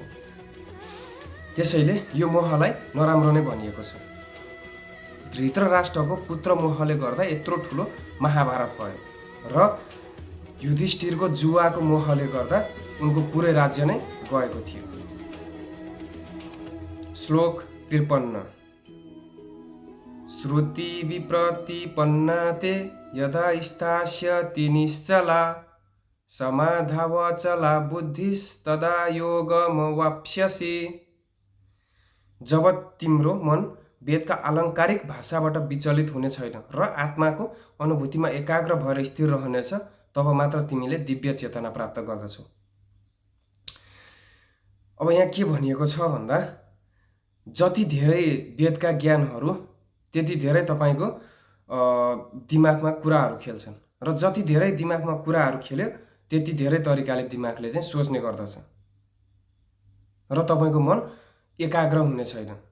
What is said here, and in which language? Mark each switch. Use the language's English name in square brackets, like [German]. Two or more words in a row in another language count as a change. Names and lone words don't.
[Nepali] त्यसैले यो मोहलाई नराम्रो नै भनिएको छ। धृतराष्ट्रको पुत्र मोहले गर्दा यत्रो ठुलो महाभारत भयो र युधिष्ठिरको जुवाको मोहले गर्दा उनको पुरै राज्य नै गएको थियो। श्लोक 53। [Sanskrit] श्रुति विप्रतिपन्ना ते यदा स्थास्यति निश्चला समाधावचला बुद्धिस्तदा योगमवाप्स्यसि। [Nepali] जब तिम्रो मन वेदका आलङ्कारिक भाषाबाट विचलित हुने छैन र आत्माको अनुभूतिमा एकाग्र भएर स्थिर रहनेछ तब मात्र तिमीले दिव्य चेतना प्राप्त गर्दछौ। अब यहाँ के भनिएको छ भन्दा जति धेरै वेदका ज्ञानहरू त्यति धेरै तपाईको दिमागमा कुराहरू खेल्छन् र जति धेरै दिमागमा कुराहरू खेल्यो त्यति धेरै तरिकाले दिमागले चाहिँ सोच्ने गर्दछ र तपाईको मन एकाग्र हुने छैन।